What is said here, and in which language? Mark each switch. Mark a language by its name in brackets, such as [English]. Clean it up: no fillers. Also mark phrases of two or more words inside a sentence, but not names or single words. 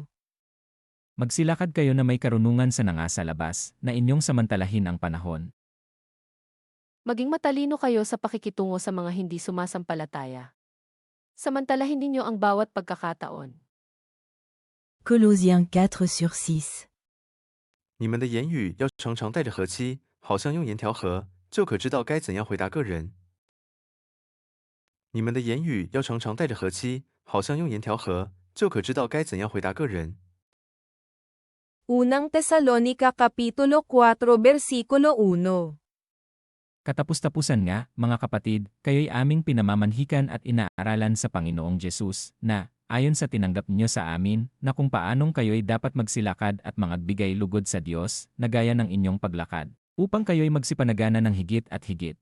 [Filipino] Magsilakad kayo na may karunungan sa nangasa labas, na inyong samantalahin ang panahon. Maging matalino kayo sa pakikitungo sa mga hindi sumasampalataya. Samantalahin ninyo ang bawat pagkakataon. Colossiens 4/6. [Chinese] 你们的言语要常常带着和气，好像用盐调和，就可知道该怎样回答个人。你们的言语要常常带着和气，好像用盐调和，就可知道该怎样回答个人。 [Filipino] Unang Tesalonika Kapitulo 4 Versikulo 1. Katapus-tapusan nga, mga kapatid, kayo'y aming pinamamanhikan at inaaralan sa Panginoong Jesus, na, ayon sa tinanggap niyo sa amin, na kung paanong kayo'y dapat magsilakad at mangagbigay lugod sa Diyos, na gaya ng inyong paglakad, upang kayo'y magsipanagana ng higit at higit.